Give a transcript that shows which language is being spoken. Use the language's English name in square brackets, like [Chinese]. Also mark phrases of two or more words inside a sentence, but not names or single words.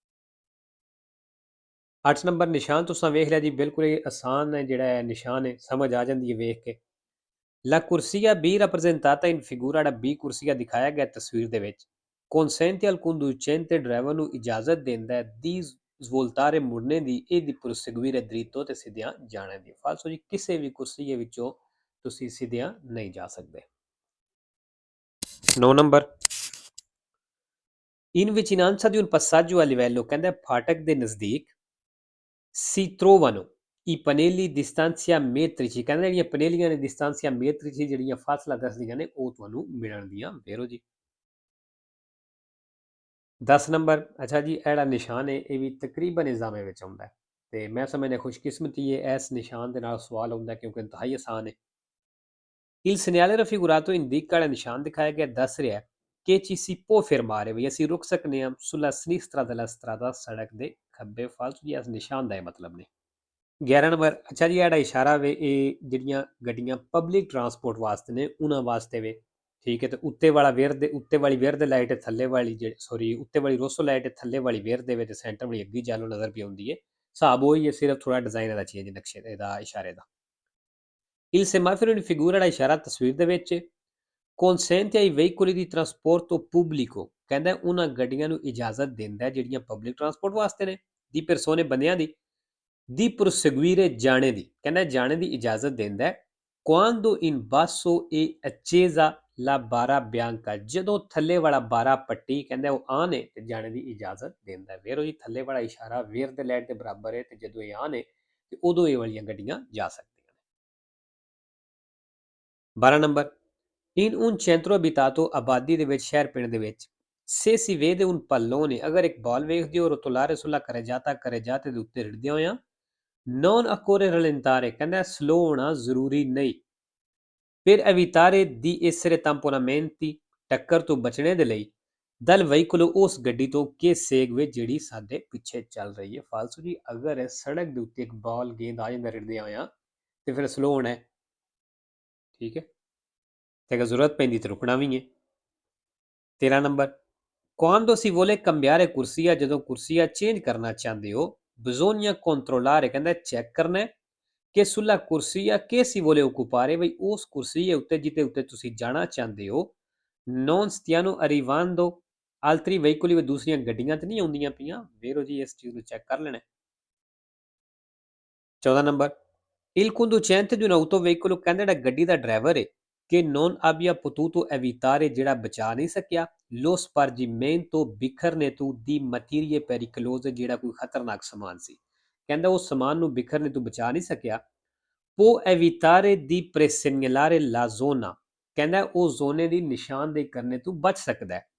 [Punjabi] 8 ਨੰਬਰ, ਨਿਸ਼ਾਨ ਤੁਸੀਂ ਵੇਖ ਲਿਆ ਜੀ, ਬਿਲਕੁਲ ਇਹ ਆਸਾਨ ਹੈ। ਜਿਹੜਾ ਹੈ ਨਿਸ਼ਾਨ ਹੈ ਸਮਝ ਆ ਜਾਂਦੀ ਹੈ ਵੇਖ ਕੇ। [Italian] La corsia B rappresentata in figura, [Punjabi] ਜਿਹੜਾ B ਕੁਰਸੀਆ ਦਿਖਾਇਆ ਗਿਆ ਤਸਵੀਰ ਦੇ ਵਿੱਚ [Italian] consente al conducente, [Punjabi] ਡਰਾਈਵਰ ਨੂੰ ਇਜਾਜ਼ਤ ਦਿੰਦਾ ਹੈ ਦੀ svoltare, ਮੁੜਨੇ ਦੀ, ਇਹ ਦੀ [Italian] proseguire dritto, [Punjabi] ਤੇ ਸਿੱਧਿਆਂ ਜਾਣੇ ਦੀ। ਫਾਲਸੋ ਜੀ, ਕਿਸੇ ਵੀ ਕੁਰਸੀਏ ਵਿੱਚੋਂ ਤੁਸੀਂ ਸਿੱਧਿਆਂ ਨਹੀਂ ਜਾ ਸਕਦੇ। 9 ਨੰਬਰ, [Italian] in vicinanza di un passaggio a livello, [Punjabi] ਕਹਿੰਦਾ ਫਾਟਕ ਦੇ ਨਜ਼ਦੀਕ [Italian] si trovano, I pannelli distanza metrici, [Punjabi] ਕਹਿੰਦੇ ਜਿਹੜੀਆਂ ਪਨੇਲੀਆਂ ਨੇ [Italian] distanza metrici [Punjabi] ਜਿਹੜੀਆਂ ਫਾਸਲਾ ਦੱਸਦੀਆਂ ਨੇ ਉਹ ਤੁਹਾਨੂੰ ਮਿਲਣ ਦੀਆਂ ਵੇਰੋ ਜੀ। 10 ਨੰਬਰ, ਅੱਛਾ ਜੀ ਇਹ ਜਿਹੜਾ ਨਿਸ਼ਾਨ ਹੈ ਇਹ ਵੀ ਤਕਰੀਬਨ ਇਜ਼ਾਮੇ ਵਿੱਚ ਆਉਂਦਾ ਹੈ ਤੇ ਮੈਂ ਸਮਝਦਾ ਖੁਸ਼ਕਿਸਮਤੀ ਹੈ ਇਸ ਨਿਸ਼ਾਨ ਦੇ ਨਾਲ ਸਵਾਲ ਆਉਂਦਾ ਕਿਉਂਕਿ ਇੰਤਹਾਈ ਆਸਾਨ ਹੈ। [Italian] Il segnale raffigurato indica [Punjabi] ਵਾਲਾ ਨਿਸ਼ਾਨ ਦਿਖਾਇਆ ਗਿਆ ਦੱਸ ਰਿਹਾ ਕਿ [Italian] ci si può fermare [Punjabi] ਵੀ ਅਸੀਂ ਰੁਕ ਸਕਨੇ ਹਾਂ [Italian] sulla sinistra della strada [Punjabi] ਸੜਕ ਦੇ ਖੱਬੇ ਫਾਲਤੂ ਜੀ ਇਸ ਨਿਸ਼ਾਨ ਦਾ ਇਹ ਮਤਲਬ ਨੇ। 11 ਨੰਬਰ, ਅੱਛਾ ਜੀ ਜਿਹੜਾ ਇਸ਼ਾਰਾ ਵੇ ਇਹ ਜਿਹੜੀਆਂ ਗੱਡੀਆਂ [English] public transport [Punjabi] ਵਾਸਤੇ ਨੇ ਉਹਨਾਂ ਵਾਸਤੇ ਵੇ ਠੀਕ ਹੈ। ਤੇ ਉੱਤੇ ਵਾਲਾ ਵੇਰ ਦੇ ਉੱਤੇ ਵਾਲੀ ਵੇਰ ਦੇ ਲਾਈਟ ਥੱਲੇ ਵਾਲੀ ਸੌਰੀ ਉੱਤੇ ਵਾਲੀ ਰੋਸੋ ਲਾਈਟ ਥੱਲੇ ਵਾਲੀ ਵੇਰ ਦੇ ਵਿੱਚ ਸੈਂਟਰ ਵਾਲੀ ਅੱਗੀ ਜਾਲੋ ਨਜ਼ਰ ਵੀ ਆਉਂਦੀ ਹੈ। ਹਿਸਾਬ ਉਹੀ ਹੈ ਸਿਰਫ ਥੋੜਾ ਡਿਜ਼ਾਈਨ ਦਾ ਚੇਂਜ ਨਕਸ਼ੇ ਦਾ ਇਸ਼ਾਰੇ ਦਾ। [Italian] Il semaforo in figura [Punjabi] ਜਿਹੜਾ ਇਸ਼ਾਰਾ ਤਸਵੀਰ ਦੇ ਵਿੱਚ [Italian] consente ai veicoli di trasporto pubblico [Punjabi] ਕਹਿੰਦਾ ਉਹਨਾਂ ਗੱਡੀਆਂ ਨੂੰ ਇਜਾਜ਼ਤ ਦਿੰਦਾ ਜਿਹੜੀਆਂ [English] public transport [Punjabi] ਵਾਸਤੇ ਨੇ ਦੀ ਪਰਸੋਨੇ ਬੰਦਿਆਂ ਦੀ proseguire ਜਾਣੇ ਦੀ ਕਹਿੰਦਾ ਜਾਣੇ ਦੀ ਇਜਾਜ਼ਤ ਦਿੰਦਾ ਹੈ [Italian] quando in basso è accesa la barra bianca [Punjabi] ਜਦੋਂ ਥੱਲੇ ਵਾਲਾ 12 ਪੱਟੀ ਕਹਿੰਦਾ ਉਹ ਆਨ ਹੈ ਤੇ ਜਾਣੇ ਦੀ ਇਜਾਜ਼ਤ ਦਿੰਦਾ ਹੈ। ਵੇਰੋ ਜੀ ਥੱਲੇ ਵਾਲਾ ਇਸ਼ਾਰਾ ਵੇਰ ਦੇ ਲਾਈਟ ਦੇ ਬਰਾਬਰ ਹੈ ਤੇ ਜਦੋਂ ਇਹ ਆਨ ਹੈ ਤੇ ਉਦੋਂ ਇਹ ਵਾਲੀਆਂ ਗੱਡੀਆਂ ਜਾ ਸਕਦੀਆਂ ਨੇ। 12 ਨੰਬਰ, [Italian] in un centro abitato [Punjabi] ਆਬਾਦੀ ਦੇ ਵਿੱਚ ਸ਼ਹਿਰ ਪਿੰਡ ਦੇ ਵਿੱਚ [Italian] se si vede un pallone [Punjabi] ਅਗਰ ਇੱਕ ਬਾਲ ਵੇਖਦੇ ਹੋ [Italian] rotolare sulla carreggiata [Punjabi] ਦੇ ਉੱਤੇ ਰਿੜਦੇ ਹੋਇਆ [Italian] non occorre rallentare [Punjabi] ਕਹਿੰਦਾ ਸਲੋ ਹੋਣਾ ਜ਼ਰੂਰੀ ਨਹੀਂ। [Italian] per evitare di essere tamponamenti [Punjabi] ਟੱਕਰ ਤੋਂ ਬਚਣੇ ਦੇ ਲਈ [Italian] dal veicolo [Punjabi] ਉਸ ਗੱਡੀ ਤੋਂ ਕਿ segue ਜਿਹੜੀ ਸਾਡੇ ਪਿੱਛੇ ਚੱਲ ਰਹੀ ਹੈ। ਫਾਲਸੂ ਜੀ ਅਗਰ ਸੜਕ ਦੇ ਉੱਤੇ ਇੱਕ ਬਾਲ ਗੇਂਦ ਆ ਜਾਂਦਾ ਰਿੜਦੇ ਹੋਇਆ ਤੇ ਫਿਰ ਸਲੋ ਹੋਣਾ ਹੈ ਠੀਕ ਹੈ ਤੇ ਅਗਰ ਜ਼ਰੂਰਤ ਪੈਂਦੀ ਤਾਂ ਰੁਕਣਾ ਵੀ ਹੈ। 13 ਨੰਬਰ, [Italian] quando si vuole cambiare corsia [Punjabi] ਜਦੋਂ ਕੁਰਸੀਆ ਚੇਂਜ ਕਰਨਾ ਚਾਹੁੰਦੇ ਹੋ [Italian] bisogna controllare [Punjabi] ਕਹਿੰਦਾ ਚੈੱਕ ਕਰਨਾ ਹੈ ਕਿ [Italian] sulla corsia che si vuole occupare [Punjabi] ਬਈ ਉਸ ਕੁਰਸੀ ਉੱਤੇ ਜਿੱਤੇ ਉੱਤੇ ਤੁਸੀਂ ਜਾਣਾ ਚਾਹੁੰਦੇ ਹੋ [Italian] non stiano arrivando altri veicoli [Punjabi] ਵੀ ਦੂਸਰੀਆਂ ਗੱਡੀਆਂ ਤੇ ਨਹੀਂ ਆਉਂਦੀਆਂ ਪਈਆਂ। ਵੇਰੋ ਜੀ ਇਸ ਚੀਜ਼ ਨੂੰ ਚੈੱਕ ਕਰ ਲੈਣਾ। 14 ਨੰਬਰ, [Italian] il conducente di un autoveicolo [Punjabi] ਕਹਿੰਦਾ ਜਿਹੜਾ ਗੱਡੀ ਦਾ ਡਰਾਈਵਰ ਹੈ [Italian] che non abbia potuto evitare [Punjabi] ਜਿਹੜਾ ਬਚਾ ਨਹੀਂ ਸਕਿਆ [Italian] lo spargimento [Punjabi] ਬਿਖਰਨੇ ਤੋਂ [Italian] di materie pericolose [Punjabi] ਜਿਹੜਾ ਕੋਈ ਖਤਰਨਾਕ ਸਮਾਨ ਸੀ ਕਹਿੰਦਾ ਉਸ ਸਮਾਨ ਨੂੰ ਬਿਖਰਨੇ ਤੋਂ ਬਚਾ ਨਹੀਂ ਸਕਿਆ [Italian] può evitare di presegnalare la zona [Punjabi] ਕਹਿੰਦਾ ਉਹ ਜ਼ੋਨੇ ਦੀ ਨਿਸ਼ਾਨਦੇਹੀ ਕਰਨੇ ਤੋਂ ਬਚ ਸਕਦਾ ਹੈ।